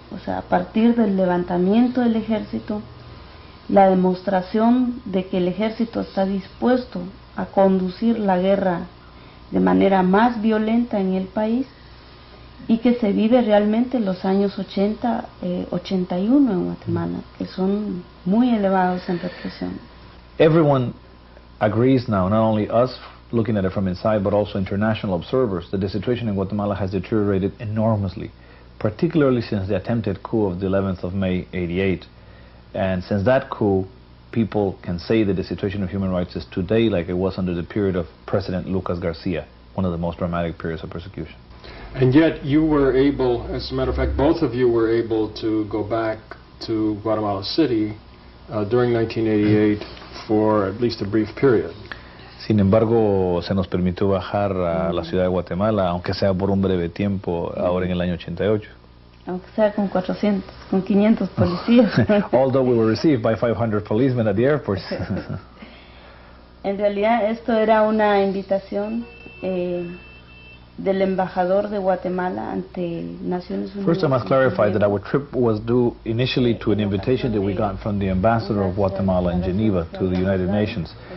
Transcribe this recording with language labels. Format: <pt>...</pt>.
<es>O sea, a partir del levantamiento del ejército, la demostración de que el ejército está dispuesto a conducir la guerra de manera más violenta en el país, y que se vive realmente los años 80, 81 en Guatemala, que son muy elevados en represión.</es> <en>Everyone agrees now, not only us looking at it from inside, but also international observers, that the situation in Guatemala has deteriorated enormously, particularly since the attempted coup of the 11th of May, 88. And since that coup, people can say that the situation of human rights is today like it was under the period of President Lucas Garcia, one of the most dramatic periods of persecution. And yet you were able, as a matter of fact, both of you were able to go back to Guatemala City during 1988 for at least a brief period.</en> <es>Sin embargo, se nos permitió bajar a la ciudad de Guatemala, aunque sea por un breve tiempo, ahora en el año 88. Aunque sea con 500 policías.</es> <en>Although we were received by 500 policemen at the airport.</en> <es>En realidad esto era una invitación del embajador de Guatemala ante Naciones Unidas.</es> <en>First, I must clarify that our trip was due initially to an invitation that we got from the ambassador of Guatemala in Geneva to the United Nations.</en>